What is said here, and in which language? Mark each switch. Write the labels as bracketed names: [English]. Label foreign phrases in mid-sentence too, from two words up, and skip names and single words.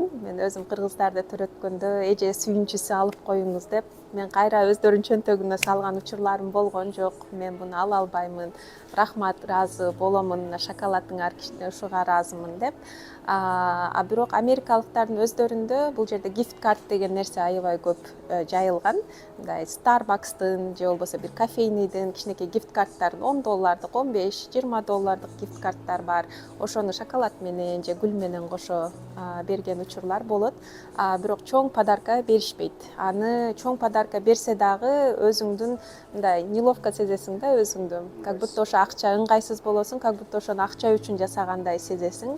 [Kyrgyz] Мен өзүм кыргыздарды төрөткөндө эже сүйүнчүсү алып коюңуз деп, мен кайра өздөрүнүн чөнтөгүнө салган учурларым болгон. Жок, мен буну ала албаймын. Рахмат, ыраазы боломун, шоколадыңар ушуга ыраазымын деп. Бирок америкалыктардын өздөрүндө бул жерде [English] gift card [Kyrgyz] деген нерсе аябай көп жайылган. Мындай Starbucks'тын же болбосо бир кофейныйдын кичинекей [English] gift cardтарын [Kyrgyz] $10, 15, $20 [English] gift cardтар [Kyrgyz] бар. Ошону шоколад менен же гүл менен кошо берген учурлар болот. Бирок чоң подарка беришпейт. Аны чоң подарка берсе дагы өзүңдүн мындай неловко сезесиң да өзүңдү. [Russian] Как будто [Kyrgyz] ошо акча ыңгайсыз болосуң, [Russian] как будто [Kyrgyz] ошону акча үчүн жасагандай сезесиң.